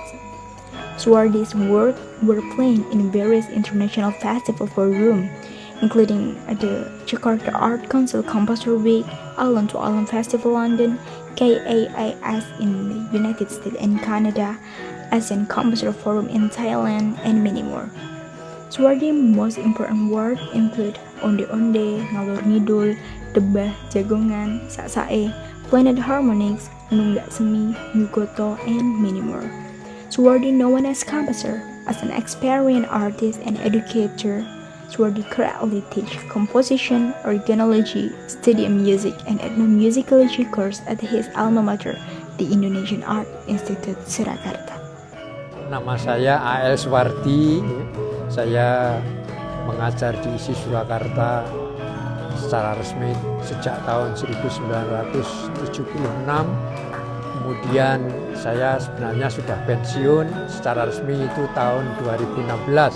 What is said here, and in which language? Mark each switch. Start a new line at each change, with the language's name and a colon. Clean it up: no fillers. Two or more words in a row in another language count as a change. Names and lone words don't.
English: Swardi's work were playing in various international festivals for room, including the Jakarta Art Council Composer Week, Alum to Alum Festival London, KAIS in the United States and Canada, Asian Composer Forum in Thailand, and many more. Swardi's most important work include Onde Onde, Ngalor Ngidul, Debah Jagongan, Saksae, Planet Harmonics, Nunggak Semi, Nyugoto, and many more. Swardi, known as composer, as an experienced artist and educator, Swardi currently teaches composition, organology, study music, and ethnomusicology course at his alma mater, the Indonesian Art Institute Surakarta.
Indonesian: Nama saya A.L. Swardi, saya mengajar di ISI Surakarta secara resmi sejak tahun 1976. Kemudian saya sebenarnya sudah pensiun secara resmi itu tahun 2016.